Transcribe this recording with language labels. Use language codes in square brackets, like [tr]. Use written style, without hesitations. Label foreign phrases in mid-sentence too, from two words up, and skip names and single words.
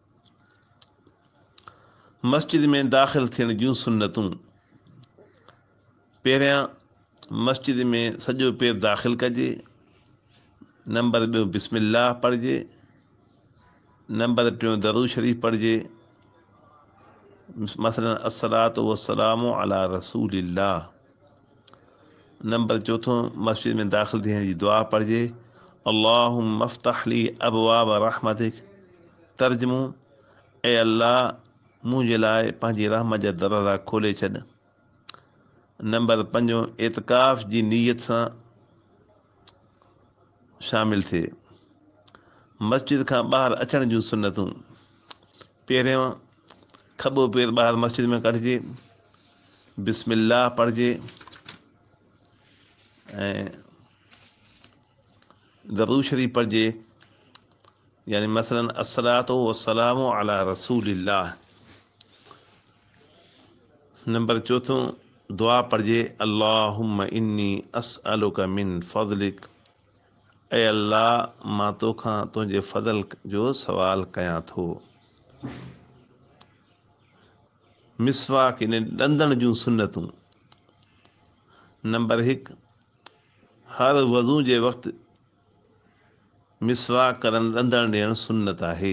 [sd] मस्जिद में दाख़िल थियण जूं सुन्नतूं। पहिरियां मस्जिद में सॼो पेर दाख़िल कजे। नंबर 2 बिस्मिल्लाह पढ़िजे। नंबर 3 दरूद शरीफ़ पढ़िजे, मसलन [ar] الصلاة والسلام على رسول الله. [sd] नंबर 4 मस्जिद में दाख़िल थियण जी दुआ पढ़िजे [ar] اللهم افتح لي أبواب رحمتك. [sd] तर्जुमो, ए अल्लाह, मुंहिंजे लाइ पंहिंजी रहमत जा दरवाज़ा खोले छॾ। नंबर 5 एतिकाफ़ जी नीयत सां शामिल थिए। मस्जिद खां ॿाहिरि अचण जूं सुन्नतूं। पहिरियों खॿो पेर ॿाहिरि मस्जिद में कढिजे, बिस्मिल्लाह पढ़िजे ऐं दरूद शरीफ़ पढ़िजे, यानी मसलन [ar] الصلاة والسلام على رسول الله. [sd] नंबर 4 दुआ पढ़िजे [ar] اللهم إني أسألك من فضلك. [sd] ऐं अल्लाह, मां तोखां तुंहिंजे फज़ल जो सवाल कयां थो। मिसवाक यानी ॾंदण जूं सुन्नतूं। नंबर 1 हर वज़ू जे वक़्तु मिसवाक करण ॾंदण ॾियणु सुन्नत आहे।